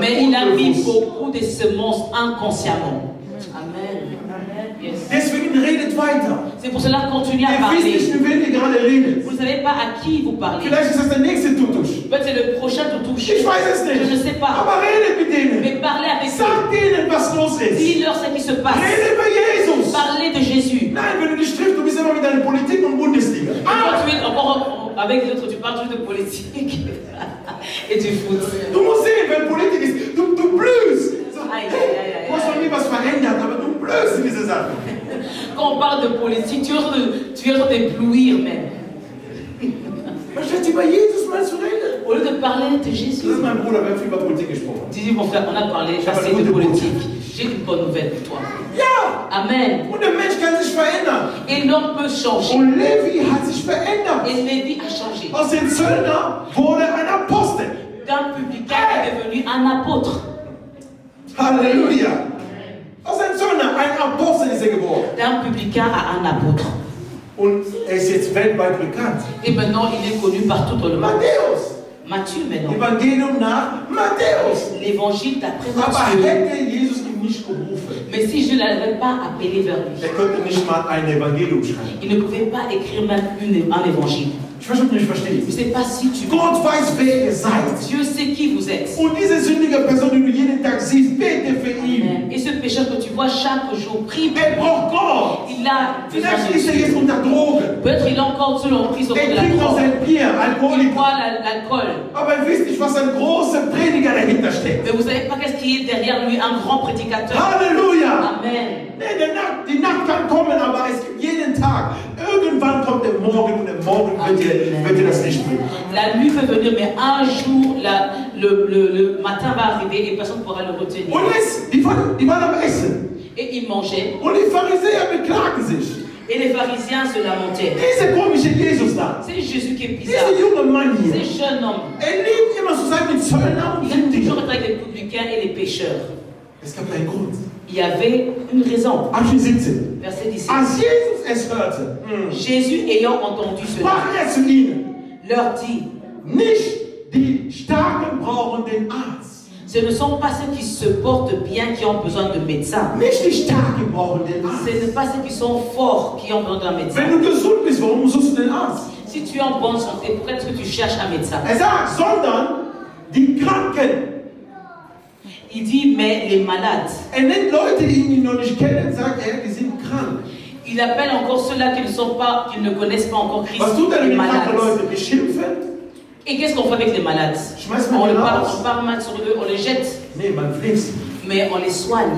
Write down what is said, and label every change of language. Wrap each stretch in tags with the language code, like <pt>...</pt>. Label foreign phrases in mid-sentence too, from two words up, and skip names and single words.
<fr>Mais il a mis</fr> <de>unbewusst.</de> <fr>beaucoup de semences inconsciemment. Amen. Yes.</fr> <de>Deswegen redet weiter.</de> <fr>C'est pour cela qu'on continue à</fr> <de>Ihr wisst nicht,</de> <fr>parler.</fr> <de>mit wem ihr gerade redet.</de> <fr>Vous ne savez pas à qui vous parlez.</fr> <de>Vielleicht ist das der nächste Tutusch.</de> <fr>Peut-être c'est le prochain Toutouche.</fr> <de>Ich weiß es</de> <fr>Je ne</fr> <de>nicht.</de> <fr>sais pas.</fr> <de>Aber redet mit denen.</de> <fr>Mais parlez avec eux.</fr> <de>Sag denen, was los ist.</de> <fr>Dis-leur ce qui se passe.</fr> <de>Rede über Jesus.</de> <fr>Parlez de Jésus.</fr> <de>Nein, wenn du dich triffst, du bist immer mit deiner Politik und Bundesliga.</de> <fr>Et quand tu es encore avec les autres, tu parles toujours de politique et du foot.</fr> <de>Du musst sehen, wenn Politik ist, du blühst. So, Aïe, hey, aïe, aïe, du hast noch nie was verändert, aber du blühst in diese Sache.</de> <fr>Quand on parle de politique, tu es en train d'éblouir même.</fr> <de>Statt über Jesus mal zu reden.</de> <fr>Au lieu de parler de</fr> <de>Das</de> <fr>Jésus.</fr> <de>ist mein Bruder, wir haben viel über Politik gesprochen.</de> <fr>Dis mon frère, on a parlé assez de politique. J'ai une bonne nouvelle pour toi.</fr> <de>Ja! Amen. Und der Mensch kann sich verändern.</de> <fr>Et l'homme peut changer.</fr> <de>Und Levi hat sich verändert.</de> <fr>Et Lévi a changé.</fr> <de>Aus dem Zöllner wurde ein Apostel.</de> <fr>D'un publicain est devenu un apôtre. Halleluja.</fr> <de>Aus einem Zöllner, ein Apostel ist er geworden.</de> <fr>D'un publicain à un apôtre.</fr> <de>Und er ist jetzt weltweit bekannt.</de> <fr>Et maintenant, il est connu partout dans le monde.</fr> <de>Matthäus.</de> <fr>Matthieu maintenant.</fr> <de>Evangelium nach Matthäus.</de> <fr>L'évangile d'après</fr> <de>Aber</de> <fr>Matthieu.</fr> <de>hätte Jesus ihn nicht gerufen,</de> <fr>Mais si je ne l'avais pas appelé vers lui,</fr> <de>er könnte nicht mal ein Evangelium schreiben.</de> <fr>il ne pouvait pas écrire même un évangile.</fr> <de>Ich weiß nicht, ob du mich</de> <fr>Je ne</fr> <de>verstehst.</de> <fr>sais pas si tu</fr> <de>Gott weiß, wer ihr seid.</de> <fr>Dieu sait qui vous êtes.</fr> <de>Und diese sündige Person, die du jeden Tag siehst, bete für ihn.</de> <fr>Et ce pécheur que tu vois chaque jour, prie pour</fr> <de>Er braucht Gott.</de> <fr>il a besoin</fr> <de>Vielleicht</de> <fr>de</fr> <de>ist er</de> <fr>Dieu.</fr> <de>jetzt unter Drogen.</de> <fr>Peut-être il est encore sous l'emprise de</fr> <de>Er</de> <fr>la</fr> <de>trinkt noch</de> <fr>drogue.</fr> <de>sein Bier,</de> <fr>Il</fr> <de>Alkoholiker.</de> <fr>boit l'alcool.</fr> <de>Aber ihr wisst nicht, was ein großer Prediger dahinter steckt.</de> <fr>Mais vous ne savez pas qu'est-ce qui est derrière lui, un grand prédicateur. Halleluja! Amen.</fr> <de>Nee, die Nacht kann kommen, aber es gibt jeden Tag. Irgendwann kommt der Morgen und der Morgen wird dir das Licht bringen.</de> <fr>La nuit peut venir, mais un jour, le matin va arriver et personne ne pourra le retenir.</fr> <de>Und jetzt, die waren am Essen.</de> <fr>Et il mangeait.</fr> <de>Und die Pharisäer beklagen sich.</de> <fr>Et les pharisiens se lamentaient.</fr> <de>Dieser komische Jesus da.</de> <fr>C'est Jésus qui est bizarre.</fr> <de>Dieser junge Mann</de> <fr>Ce</fr> <de>hier.</de> <fr>jeune homme,</fr> <de>Er liebt immer zu sein mit Zöllnern und</de> <fr>il a toujours</fr> <de>Sündigern.</de> <fr>été avec les publicains et les pécheurs.</fr> <de>Es gab einen Grund.</de> <fr>Il y avait une raison.</fr> <de>Abschnitt 17.</de> <fr>Verset 17.</fr> <de>Als Jesus es hörte,</de> <fr>Jésus, ayant entendu cela,</fr> <de>sprach er zu ihnen,</de> <fr>leur dit,</fr> <de>nicht die Starken brauchen den Arzt.</de> <fr>ce ne sont pas ceux qui se portent bien qui ont besoin de médecins.</fr> <de>Nicht die Starken brauchen den Arzt.</de> <fr>Ce n'est pas ceux qui sont forts qui ont besoin d'un médecin.</fr> <de>Wenn du gesund bist, warum suchst du den Arzt?</de> <fr>Si tu es en bonne santé, pourquoi est-ce que tu cherches un médecin?</fr> <de>Er sagt, sondern die Kranken.</de> <fr>Il dit, mais les malades.</fr> <de>Er nennt Leute, die ihn noch nicht kennen, sagt er, die sind krank.</de> <fr>Il appelle encore ceux-là qui ne connaissent pas encore Christ,</fr> <de>Was tut er</de> <fr>les</fr> <de>mit kranken</de> <fr>malades.</fr> <de>Leuten? Beschimpfen?</de> <fr>Et qu'est-ce qu'on fait avec les malades?</fr> <de>Schmeißt man</de> <fr>On</fr> <de>die</de> <fr>les parle,</fr> <de>raus?</de> <fr>on parle mal sur eux, on les jette,</fr> <de>Nee, man pflegt sie.</de> <fr>mais on les soigne.</fr>